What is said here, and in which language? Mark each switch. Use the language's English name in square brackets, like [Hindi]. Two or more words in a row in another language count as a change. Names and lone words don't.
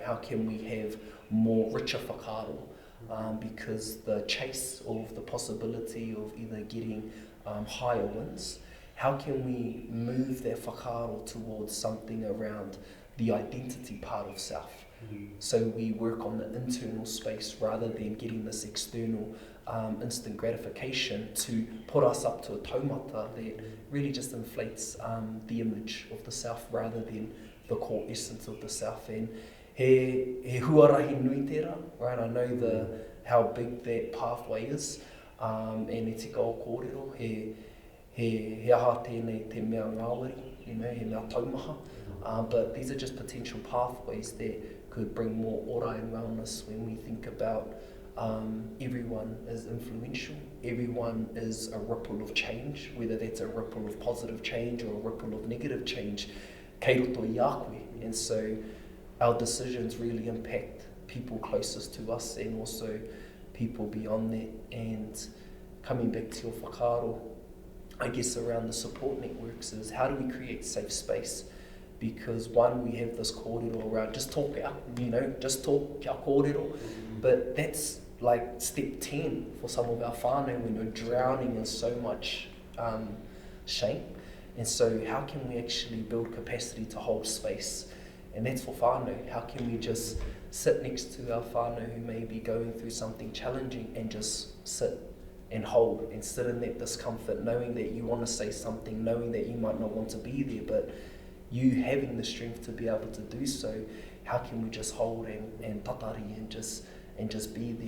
[English] How can we have more richer whakaaro? Because the chase of the possibility of either getting higher winds, how can we move their whakaaro towards something around the identity part of self? So we work on the internal space rather than getting this external instant gratification to put us up to a taumata that really just inflates the image of the self rather than the core essence of the self. [Māori] And he huarahi nui tērā, [English] right? I know how big that pathway is, and [Māori] e tika o kōrero, he aha tēnei te mea ngāwari, he mea taumaha, [English] but these are just potential pathways that could bring more ora and wellness when we think about everyone is influential, everyone is a ripple of change, whether that's a ripple of positive change or a ripple of negative change, [Māori] kei roto i a koe. [English] And so our decisions really impact people closest to us and also people beyond that. And coming back to your whakaaro, I guess around the support networks is how do we create safe space? Because one, we have this kōrero around just talk out, just talk [Māori] kia kōrero, [English] but that's like step 10 for some of our whānau when we're drowning in so much shame. And so how can we actually build capacity to hold space? And that's for whānau. How can we just sit next to our whānau who may be going through something challenging and just sit and hold and sit in that discomfort, knowing that you want to say something, knowing that you might not want to be there, but you having the strength to be able to do so, how can we just hold and tatari and just be there?